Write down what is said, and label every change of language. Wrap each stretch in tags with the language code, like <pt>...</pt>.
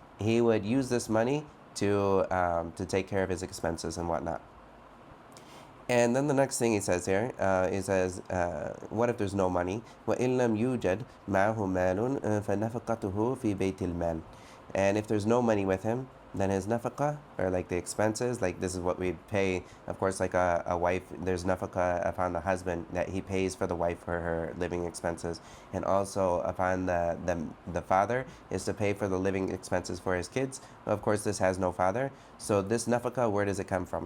<en>He would use this money to take care of his expenses and whatnot. And then the next thing he says here, he says, what if there's no money?</en> <ar>وَإِن لَمْ يُوجَدْ مَعَهُ مَالٌ فَنَفَقَتُهُ فِي بَيْتِ الْمَالِ.</ar> <en>And if there's no money with him, then his nafaqah, or like the expenses, like this is what we pay. Of course, like a wife, there's nafaqah upon the husband that he pays for the wife for her living expenses, and also upon the father is to pay for the living expenses for his kids. Of course, this has no father, so this nafaqah, where does it come from?</en>